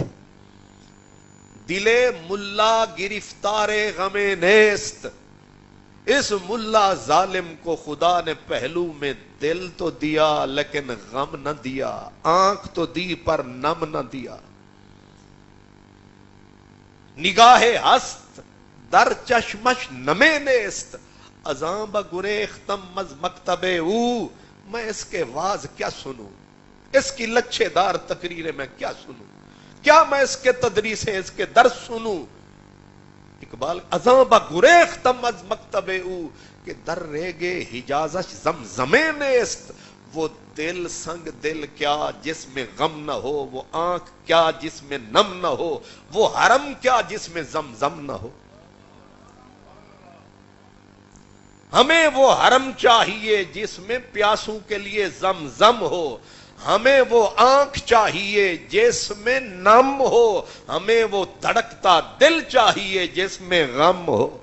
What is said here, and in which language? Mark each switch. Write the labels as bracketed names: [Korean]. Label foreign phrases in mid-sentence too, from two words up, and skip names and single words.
[Persian] دل ملا گرفتار غم نیست، [Urdu] اس ملا ظالم کو خدا نے پہلو میں دل تو دیا لیکن غم نہ دیا، آنکھ تو دی پر نم نہ دیا۔ [Persian] نگاہ ہست در چشمش نمے نیست، ازاں بگریختم از مکتب او، [Urdu] میں اس کے واز کیا سنوں، اس کی لچھے دار تقریریں میں کیا سنوں، کیا میں اس کے تدریسیں اس کے درس سنوں۔ [Persian] اقبال ازاں بگریختم از مکتب او کہ در ریگے حجازش زمزمے نیست، [Urdu] وہ دل سنگ دل کیا جس میں غم نہ ہو، وہ آنکھ کیا جس میں نم نہ ہو، وہ حرم کیا جس میں زمزم نہ ہو۔ ہمیں وہ حرم چاہیے جس میں پیاسوں کے لیے زمزم ہو، ہمیں وہ آنکھ چاہیے جس میں نم ہو، ہمیں وہ دھڑکتا دل چاہیے جس میں غم ہو۔